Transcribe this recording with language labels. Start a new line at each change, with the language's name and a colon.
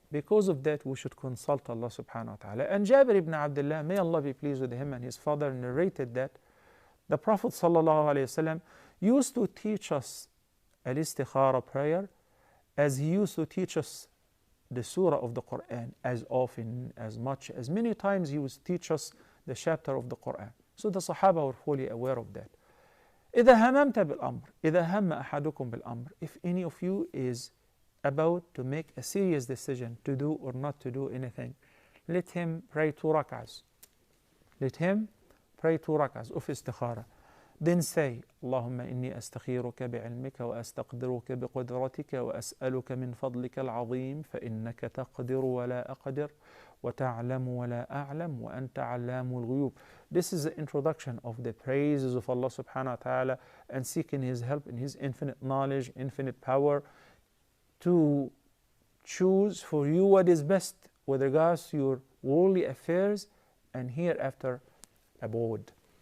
English: Because of that, we should consult Allah subhanahu wa ta'ala. And Jabir ibn Abdullah, may Allah be pleased with him and his father, narrated that the Prophet sallallahu alaihi wasallam used to teach us al-istikhara prayer as he used to teach us the surah of the Quran, as often, as much, as many times he would teach us the chapter of the Quran. So the Sahaba were fully aware of that.
Arabic: إذا هممت بالأمر إذا هم أحدكم بالأمر.
English: If any of you is about to make a serious decision to do or not to do anything, let him pray 2 rak'ahs. Let him pray 2 rak'ahs of istikhara. Then say,
Arabic: اللهم إني أستخيرك بعلمك وأستقدرك بقدرتك وأسألك من فضلك العظيم فإنك تقدر ولا أقدر وتعلم ولا أعلم وأنت علام الغيوب.
English: This is the introduction of the praises of Allah subhanahu wa ta'ala and seeking His help in His infinite knowledge, infinite power to choose for you what is best with regards to your worldly affairs and hereafter abode.